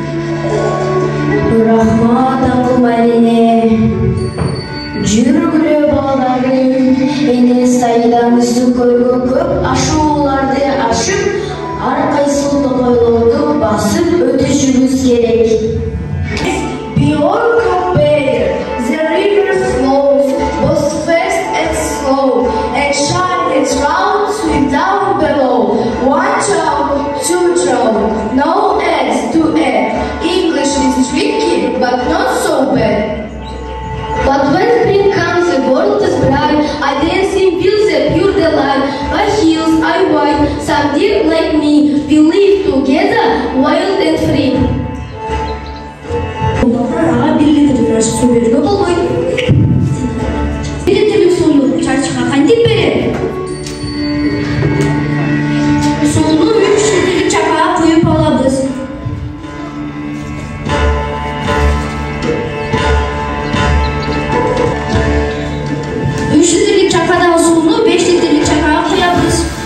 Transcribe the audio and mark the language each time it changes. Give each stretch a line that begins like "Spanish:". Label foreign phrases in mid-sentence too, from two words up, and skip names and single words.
Kyrgyz: Рахмат Акылмарине. Жүргүлө балдарым, эне сайдан үстү көргө көп ашууларды ашып, ар кайсыл токойлорду басып өтүшүбүз керек.
English: Beyond compare, the river flows, both fast and slow, and shine its round sweep down below. 1 child, 2 child, no ends to end. English is tricky, but not so bad. But when spring comes, the world is bright. I dance in fields that pure delight. My heels are white, some dear like me. We live together, wild and free.
Kyrgyz: Ага, 1 литр суу берүүгө болбойт. 1 литрлик сууну чарчыкка кантип берет? Сууну 3 литрлик чакага куюп алабыз. Чакадан сууну 5 литрлик чакага куябыз.